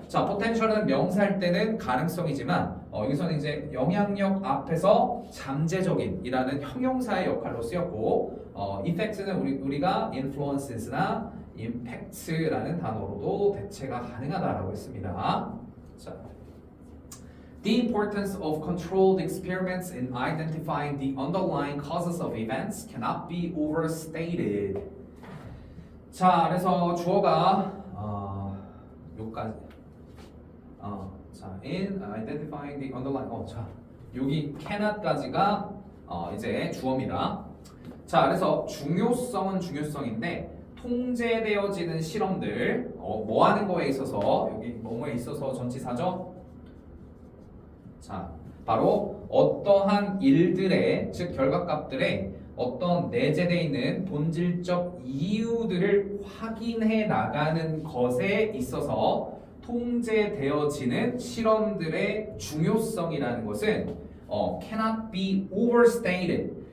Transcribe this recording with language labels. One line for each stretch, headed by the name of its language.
Korean: 자, potential은 명사일 때는 가능성이지만 여기서는 이제 영향력 앞에서 잠재적인이라는 형용사의 역할로 쓰였고, effect는 우리가 influences나 impacts라는 단어로도 대체가 가능하다라고 했습니다.
English: 자, the importance of controlled experiments in identifying the underlying causes of events cannot be overstated.
Korean: 자, 그래서 주어가 요까지.
English: 자, in identifying the underlying.
Korean: 자, 여기 cannot까지가 이제 주어입니다. 자, 그래서 중요성은 중요성인데 통제되어지는 실험들, 뭐 하는 거에 있어서, 여기 뭐뭐에 있어서 전치사죠? 자, 바로 어떠한 일들의, 즉 결과값들의 어떤 내재되어 있는 본질적 이유들을 확인해 나가는 것에 있어서 통제되어지는 실험들의 중요성이라는 것은
English: cannot be overstated.